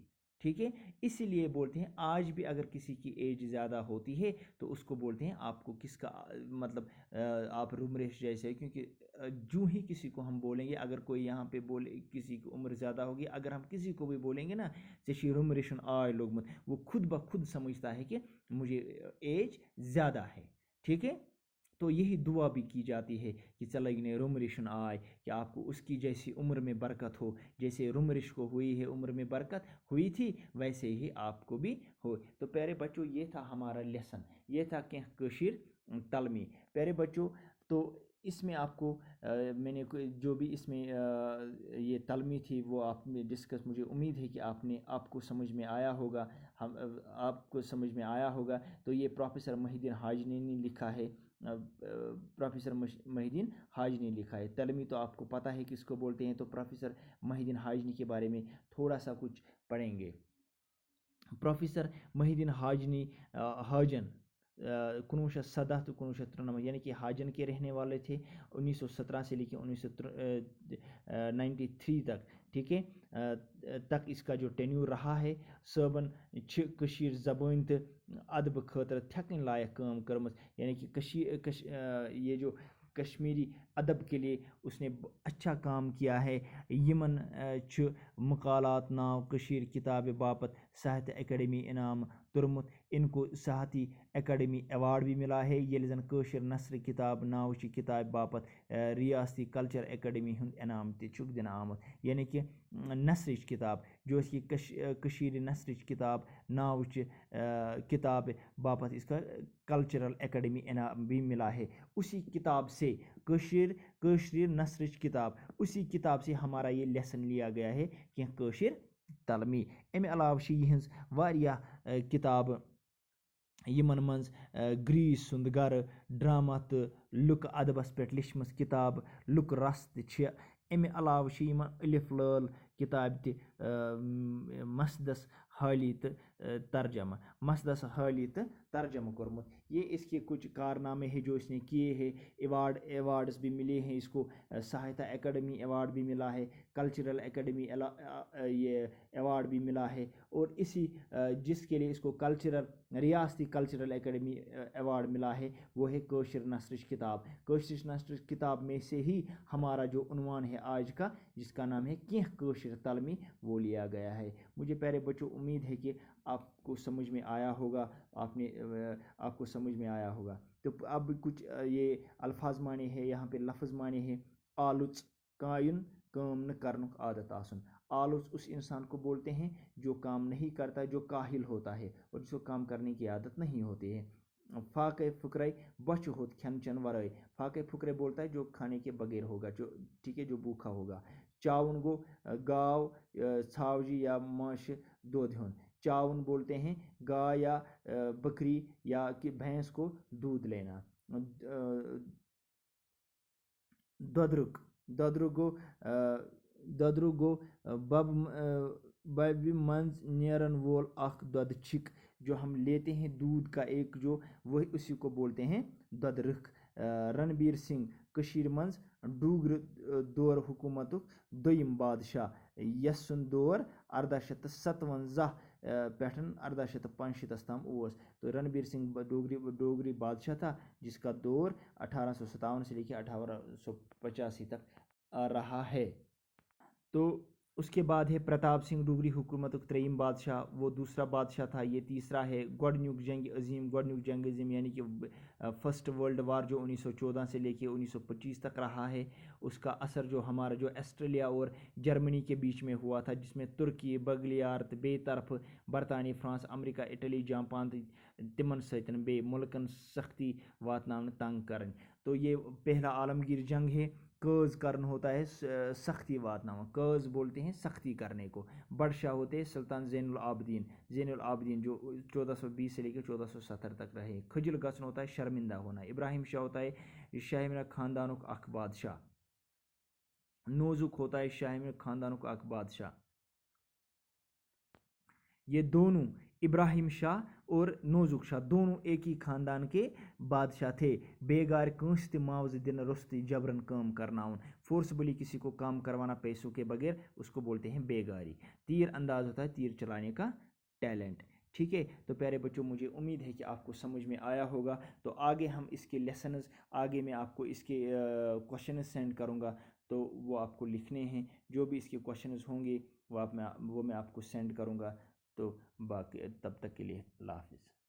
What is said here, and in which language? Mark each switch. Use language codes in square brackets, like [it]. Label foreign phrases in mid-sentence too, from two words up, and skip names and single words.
[ur] ٹھیک ہے. اسی لیے بولتے ہیں آج بھی اگر کسی کی ایج زیادہ ہوتی ہے تو اس کو بولتے ہیں آپ کو کس کا مطلب آپ رم ریش جیسے. کیونکہ جو ہی کسی کو ہم بولیں گے، اگر کوئی یہاں پہ بولے کسی کی عمر زیادہ ہوگی، اگر ہم کسی کو بھی بولیں گے نا [ks] ژےٚ رم ریشن آے لوگمت، [ur] وہ خود بخود سمجھتا ہے کہ مجھے ایج زیادہ ہے. ٹھیک ہے. تو یہی دعا بھی کی جاتی ہے کہ [ks] ژےٚ لگنے رم ریشن آئے، [ur] کہ آپ کو اس کی جیسی عمر میں برکت ہو. جیسے رم ریش کو ہوئی ہے عمر میں برکت ہوئی تھی، ویسے ہی آپ کو بھی ہو. تو پیارے بچوں یہ تھا ہمارا لیسن، یہ تھا کینٛہہ کٲشِر تلمی. پیارے بچوں تو اس میں آپ کو میں نے جو بھی اس میں یہ تلمی تھی وہ آپ نے ڈسکس، مجھے امید ہے کہ آپ کو سمجھ میں آیا ہوگا، آپ کو سمجھ میں آیا ہوگا. تو یہ پروفیسر محی الدین حاجنی نے لکھا ہے، پروفیسر محی الدین حاجنی لکھا ہے. تلمی تو آپ کو پتہ ہے کس کو بولتے ہیں. تو پروفیسر محی الدین حاجنی کے بارے میں تھوڑا سا کچھ پڑھیں گے. پروفیسر محی الدین حاجنی حاجن 1917 تو 1993، یعنی کہ حاجن کے رہنے والے تھے. 1917 سے لے کے 1993 تک ٹھیک ہے تک اس کا جو ٹینیور رہا ہے [ks] صٲبن کشیر زبان تو ادب خاطر تھکن لائق کام کرمز [ur] یعنی کہ یہ جو کشمیری ادب کے لیے اس نے اچھا کام کیا ہے [ks] یمن مقالات ناو کشیر کتاب باپت ساہتیہ اکیڈمی انعام ترمت [ur] ان کو ساہتی اکیڈمی ایوارڈ بھی ملا ہے [ks] یل زن کشر نثر کتاب ناو کتاب باپت ریاستی کلچر اکیڈمی ہند انعام تک دن آمت [ur] یعنی کہ نثرچ کتاب جو اس کی کشیر [ks] نثرچ کتاب ناو کتاب باپت [ur] اس کا کلچرل اکیڈمی انعام بھی ملا ہے اسی کتاب سے کشیر نثرچ کتاب اسی کتاب سے ہمارا یہ لیسن لیا گیا ہے کہ [ks] کشیر تلمی امہ علاوہ یہنز واریاہ کتاب یمن منز گریس سند گر ڈرامہ تو لک ادبس پہ لچھمژ کتاب لک رس تہ امہ علاوہ یمن الف لال کتاب تہ مسدس حالی تو ترجمہ کورمت [ur] یہ اس کے کچھ کارنامے ہیں جو اس نے کیے ہیں ایوارڈز بھی ملے ہیں اس کو ساہتیہ اکیڈمی ایوارڈ بھی ملا ہے کلچرل اکیڈمی یہ ایوارڈ بھی ملا ہے اور اسی جس کے لیے اس کو ریاستی کلچرل اکیڈمی ایوارڈ ملا ہے وہ ہے کشر نثرچ کتاب کشر نثرچ کتاب میں سے ہی ہمارا جو عنوان ہے آج کا جس کا نام ہے کینہ کشر تلمی وہ لیا گیا ہے مجھے پیارے بچوں امید ہے کہ آپ کو سمجھ میں آیا ہوگا آپ کو سمجھ میں آیا ہوگا تو اب کچھ یہ الفاظ معنی ہے یہاں پہ لفظ معنی ہے [ks] آلوچ کائن کام نہ کرنک عادت آسن [ur] آلوچ اس انسان کو بولتے ہیں جو کام نہیں کرتا جو کاہل ہوتا ہے اور جس کو کام کرنے کی عادت نہیں ہوتی ہے [ks] فاقہ فکرے بچ ہوت کھین چن ورائے [ur] فاقہ فکرے بولتا ہے جو کھانے کے بغیر ہوگا جو ٹھیک ہے جو بھوکا ہوگا [ks] چاون گو گاو ژھاوجی یا ماش دودھ ہن [ur] چاون بولتے ہیں گائے یا بکری یا کہ بھینس کو دودھ لینا [ks] ددرک گو بب منز نیرن وول اخ دود چھک [ur] جو ہم لیتے ہیں دودھ کا ایک جو وہ اسی کو بولتے ہیں [ks] ددرک رنبیر سنگھ کشیر منز ڈوگر دور حکومت دویم بادشاہ یس سن دور 1857 پہ 1865 تام [ur] تو رنبیر سنگھ ڈوگری بادشاہ تھا جس کا دور 1857 سے لے کے 1885 تک رہا ہے تو اس کے بعد ہے پرتاپ سنگھ [ks] ڈوگری حکومت تریم بادشاہ [ur] وہ دوسرا بادشاہ تھا یہ تیسرا ہے [ks] گۄڈنیُک جنگ عظیم [ur] یعنی کہ فرسٹ ورلڈ وار جو 1914 سے لے کے 1925 تک رہا ہے اس کا اثر جو ہمارا جو آسٹریلیا اور جرمنی کے بیچ میں ہوا تھا جس میں [ks] ترکی بغلیار تو بے طرف برطانیہ فرانس امریکہ اٹلی جاپان تمن ستن بے ملکن سختی واتناون تنگ کرن [ur] تو یہ پہلا عالمگیر جنگ ہے [ks] قز کرن [ur] ہوتا ہے [ks] سختی واتناون [ur] قز بولتے ہیں سختی کرنے کو بادشاہ ہوتے ہیں سلطان زین العابدین جو 1420 سے لے کے 1470 تک رہے [ks] خجل گژھن [ur] ہوتا ہے شرمندہ ہونا ابراہیم شاہ ہوتا ہے [ks] شاہ میرا خاندانک اخ بادشاہ [ur] نوزک ہوتا ہے [ks] شاہ میرا خاندانک اخ بادشاہ [ur] یہ دونوں ابراہیم شاہ اور نوزک شاہ دونوں ایک ہی خاندان کے بادشاہ تھے [ks] بےگار کنس تہ معاوضہ دن رستی جبرن کام کرناون [ur] فورسبلی کسی کو کام کروانا پیسوں کے بغیر اس کو بولتے ہیں بےگاری تیر انداز ہوتا ہے تیر چلانے کا ٹیلنٹ ٹھیک ہے تو پیارے بچوں مجھے امید ہے کہ آپ کو سمجھ میں آیا ہوگا تو آگے ہم اس کے لیسنز آگے میں آپ کو اس کے کوشچنز سینڈ کروں گا تو وہ آپ کو لکھنے ہیں جو بھی اس کے کوشچنز ہوں گے وہ میں آپ کو سینڈ کروں گا تو باقی تب تک کے لیے اللہ حافظ